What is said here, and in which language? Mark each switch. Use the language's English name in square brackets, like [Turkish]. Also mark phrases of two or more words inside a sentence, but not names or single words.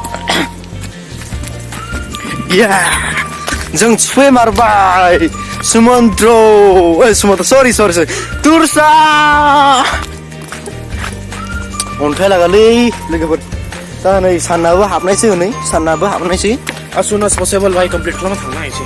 [Bodo] जों सुफैमारबाय सुमन्त्र सरि तुरसा अन्थाइ लागालै लोगोफोर दा नै साननाबो हाबनायसै हनै साननाबो हाबनायसै [English] as soon as possible [Bodo] भाई कंप्लीट खालामना थांनो हायसै